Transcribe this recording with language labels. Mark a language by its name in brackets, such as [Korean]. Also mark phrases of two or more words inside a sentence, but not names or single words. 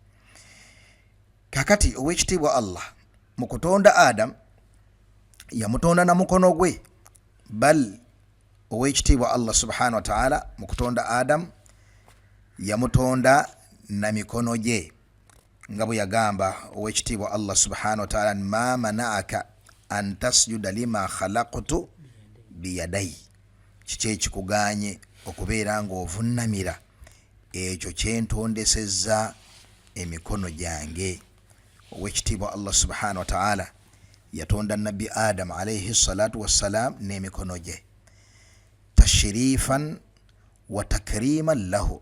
[Ganda] Kakati ow'ekitiibwa Allah mu kutonda Adam yamutonda na mukono gwe, bal ow'ekitiibwa [Arabic] الله سبحانه وتعالى [Ganda] mu kutonda Adam yamutonda na mikono gye, nga bwe yagamba ow'ekitiibwa [Arabic] الله سبحانه وتعالى, ما منعك أن تسجد لما خلقت بيدي. [Ganda] Kiki ekikuganye okubeera ng'ovunnamira ekyo kyentondesezza emikono gyange? Ow'ekitiibwa [Arabic] الله سبحانه وتعالى [Ganda] yatonda nabbi Adam [Arabic] عليه الصلاة والسلام [Ganda] n'emikono gye, [Arabic] تشريفا وتكريما له.